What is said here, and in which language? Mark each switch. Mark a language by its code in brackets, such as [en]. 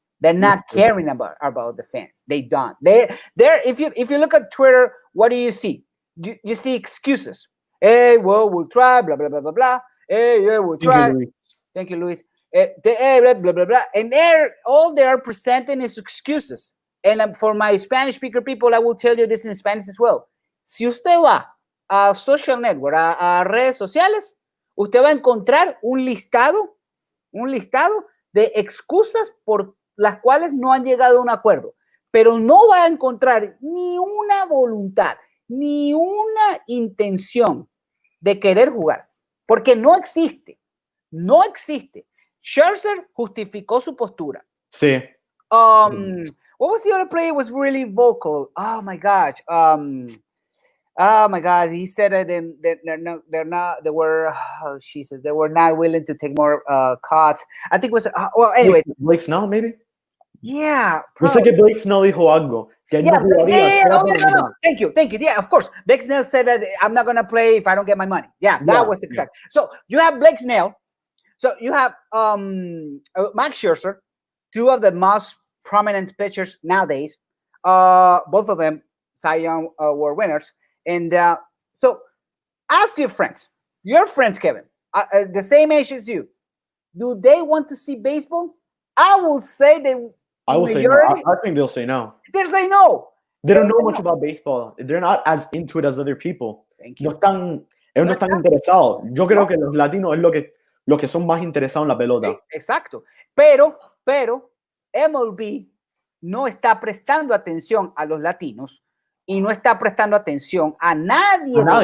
[en] They're not caring about the fans. They don't. They're if you look at Twitter, what do you see? You see excuses. Hey, well, we'll try, blah blah blah blah blah. Hey, yeah, we'll try. Thank you, Luis. Blah blah blah. And all they are presenting is excuses. And for my Spanish speaker people, I will tell you this in Spanish as well. [es] Si usted va a [en] social network, [es] a redes sociales, usted va a encontrar un listado de excusas por las cuales no han llegado a un acuerdo, pero no va a encontrar ni una voluntad, ni una intención de querer jugar, porque no existe. Scherzer justificó su postura. Sí. [en] What was the other player who was really vocal? Oh my gosh. Oh my God! He said that they're not. They were not willing to take more cuts. I think it was. Well, anyways, Blake Snell maybe. Yeah. [es] Yo sé que Blake Snell dijo algo. [en] No. Thank you. Yeah, of course. Blake Snell said that I'm not gonna play if I don't get my money. Yeah, that was exact. So you have Blake Snell. So you have Max Scherzer, two of the most prominent pitchers nowadays. Both of them Cy Young Award winners. And so ask your friends, Kevin, the same age as you. Do they want to see baseball? I will say no. I think they'll say no. They'll say no. They don't know much about baseball. They're not as into it as other people. Thank you. [es] Ellos no están interesados. Yo creo que los latinos es lo que son más interesados en la pelota. Sí, exacto. Pero MLB no está prestando atención a los latinos y no está prestando atención a nadie.